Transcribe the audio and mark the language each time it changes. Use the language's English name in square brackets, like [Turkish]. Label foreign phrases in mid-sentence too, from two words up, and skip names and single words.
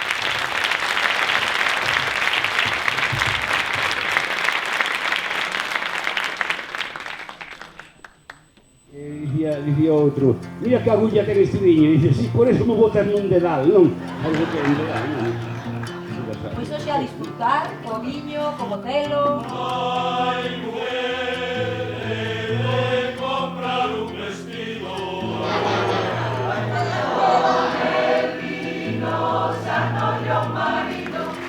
[Galician] Dicía outro, mira que agulla ten este viño, e dice, si, [Spanish] por eso [Galician] me botas nun dedal, non? Algo que un dedal, non? Pois hoxe a disfrutar co viño, co Botelo. Ai, [Spanish] mujer, de comprar un vestido. El vino [Galician] sanolle o marido.